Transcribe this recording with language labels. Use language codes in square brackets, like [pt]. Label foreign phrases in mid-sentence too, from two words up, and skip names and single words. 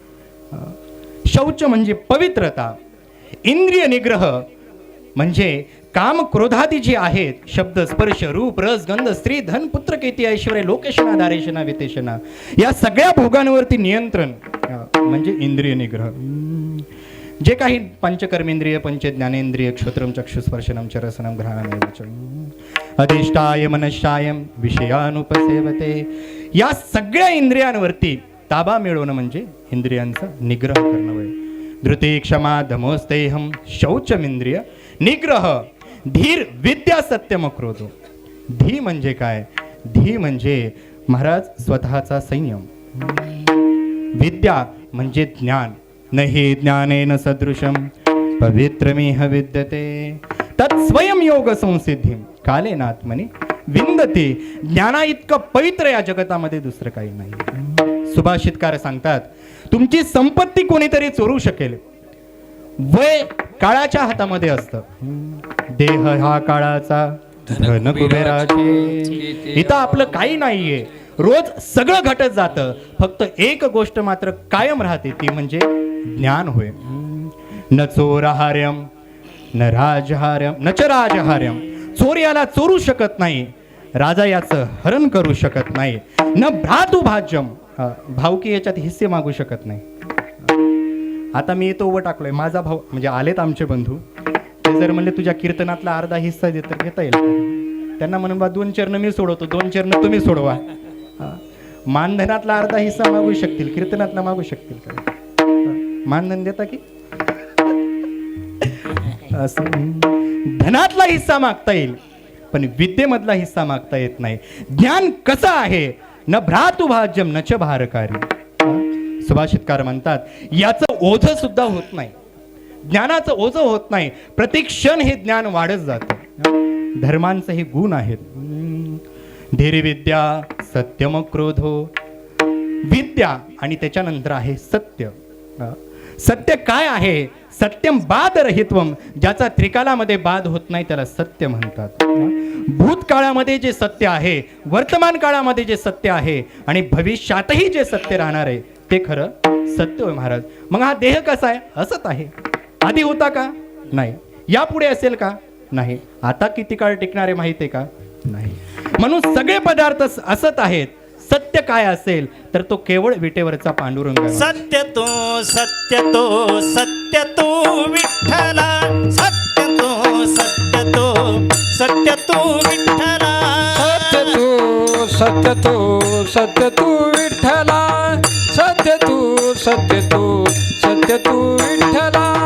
[mr] शौच म्हणजे पवित्रता. इंद्रिय निग्रह म्हणजे काम क्रोधादी जी आहेत, शब्द स्पर्श रूप रस गंध स्त्री धन पुत्र कीर्ती ऐश्वर्य लोकेशना दारेशना वितेशना, या सगळ्या भोगांवरती नियंत्रण म्हणजे इंद्रिय निग्रह. जे काही पंचकर्मेंद्रिय पंचज्ञानेंद्रिय [sa] क्षोत्रम चक्षुस्पर्शनम चरसनम घ्राणमेव अधिष्ठाय मनश्चाय विषयानुपसेवते, [mr] या सगळ्या इंद्रियांवरती ताबा मिळवणं म्हणजे इंद्रियांचा निग्रह करणं होय. [sa] धृती क्षमा धमोस्तेहम शौचमिंद्रिय निग्रह धीर विद्या सत्यम क्रोधो. [mr] धी म्हणजे काय? धी म्हणजे महाराज स्वतःचा संयम. विद्या म्हणजे ज्ञान. [sa] नहि ज्ञानेन सदृशम पवित्रमिह विद्यते तत् स्वयं योग संसिद्धी कालेनात्मनि विंदते. [mr] ज्ञाना इतकं पवित्र या जगतामध्ये दुसरं काही नाही. सुभाषितकार सांगतात, तुमची संपत्ती कोणीतरी चोरू शकेल, वय काळाच्या हातामध्ये असतं, देह हा काळाचा धन कुबेराचे. इथं आपलं काही नाहीये, रोज सगळं घटत जातं, फक्त एक गोष्ट मात्र कायम राहते, ती म्हणजे ज्ञान होय. [sa] न चोरहार्यम न राजहार्यम न च राजहार्यम. [mr] चोर याला चोरू शकत नाही, राजा याचं हरण करू शकत नाही. [sa] न भ्रातुभाज्यम, [mr] भावकी याच्यात हिस्से मागू शकत नाही. आता मी इथं उभं टाकलोय, माझा भाऊ म्हणजे आलेत आमचे बंधू, ते जर म्हणले तुझ्या कीर्तनातला अर्धा हिस्सा दे तर घेता येईल. त्यांना म्हणून बा 2 चरण मी सोडवतो, 2 चरण तुम्ही सोडवा. मानधनातला अर्धा हिस्सा मागू शकतील, कीर्तनातला मागू शकतील का? मानधन देता की असं धनातला हिस्सा मागता येईल, पण विद्येमधला हिस्सा मागता येत नाही. ज्ञान कसं आहे? [sa] न भ्रातुभाज्यम न च भारकारी. [mr] सुभाषितकार म्हणतात, याचं ओझं सुद्धा होत नाही, ज्ञानाचं ओझं होत नाही. प्रतिक्षण हे ज्ञान वाढत जातं. धर्मांचे हे गुण आहेत. [sa] धीरविद्या सत्यम क्रोधो. [mr] विद्या आणि त्याच्यानंतर आहे सत्य. सत्य काय आहे? [sa] सत्यम बादरहित्वम. [mr] ज्याचा त्रिकालामध्ये बाध होत नाही त्याला सत्य म्हणतात. भूतकाळामध्ये जे सत्य आहे, वर्तमान काळामध्ये जे सत्य आहे आणि भविष्यातही जे सत्य राहणार आहे ते खरं सत्य होय महाराज. मग हा देह कसा आहे? असत आहे. आधी होता का? नाही. यापुढे असेल का? नाही. आता किती काळ टिकणार आहे माहिती आहे का? नाही. म्हणून सगळे पदार्थ असत आहेत. सत्य काय असेल तर तो केवळ विटेवरचा पांडुरंग आहे. सत्य तो सत्य तो सत्य तो विठ्ठला. सत्य तो सत्य तो सत्य तो विठ्ठला. सत्य तू सत्य तू सत्य तू विठ्ठला. सत्य तू सत्य तू सत्य तू विठ्ठला.